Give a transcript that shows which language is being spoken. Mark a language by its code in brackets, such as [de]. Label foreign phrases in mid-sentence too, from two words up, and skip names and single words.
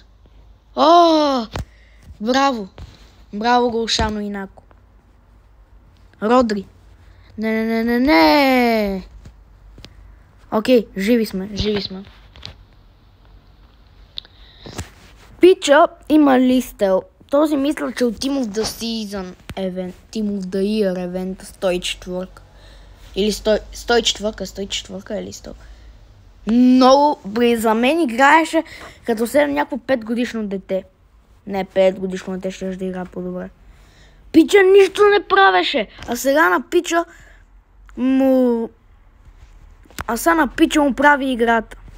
[bg] О! Браво! Браво, Гошано Инако. Родри. Не. Окей, живи сме. Пича има листел. Този мисля, че от [en] Team of the Season event, Team of the Year event [bg] 104. Или 104 или 100. Много за мен играеше като някакво 5 годишно дете. Не 5 годишно дете, ще да игра по-добре. Пича нищо не правеше. А сега на Пича му прави играта.